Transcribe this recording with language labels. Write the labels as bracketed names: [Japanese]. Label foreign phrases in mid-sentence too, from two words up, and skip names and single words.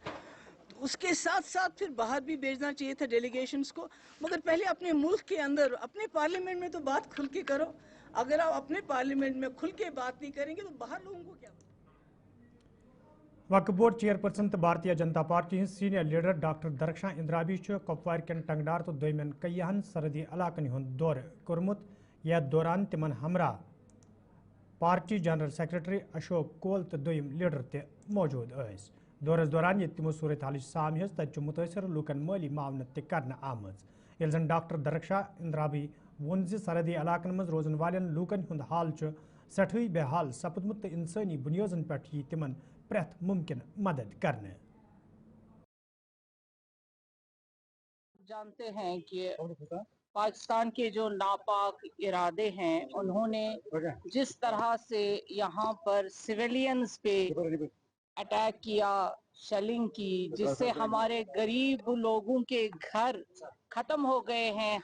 [Hindi] उसके साथ साथ फिर बाहर भी भेजना चाहिए था डेलीगेशंस को. मगर पहले अपने मुल्क के अंदर अपने पार्लियामेंट में तो बात खुल के करो. अगर आप अपने पार्लियामेंट में खुल के बात नहीं करेंगे तो बाहर लोगों को क्या. [Kashmiri] वक्फ बोर्ड चेयरपर्सन तो भारतीय जनता पार्टी सीनियर लीडर डॉक्टर दरक्षा इंद्राबी कपवार कन टंगडार तो दोयमन कईहन सरहदी इलाकन हुंद दौर कोरमुत या दौरान तिमन हमरा पार्टी जनरल सेक्रेटरी अशोक कोल तो दोयम लीडर ते मौजूद अस. दौरस दौरान ये तिमो सूरत हाल साम तत मुतासर लूकन माली मावनत ते करने आमज. यह जन डॉक्टर दरक्षा इंद्राबी वोन सरहदी इलाकन मज रोजन वालन लूकन हुंद हाल सठई बेहाल सपदमुत तो इंसानी बुनियादन पे तिमन प्रथ मुमकिन मदद करने. [Hindi] जानते हैं कि पाकिस्तान के जो नापाक इरादे हैं उन्होंने जिस तरह से यहाँ पर सिविलियंस पे अटैक किया शेलिंग की जिससे हमारे गरीब लोगों के घर खत्म हो गए हैं.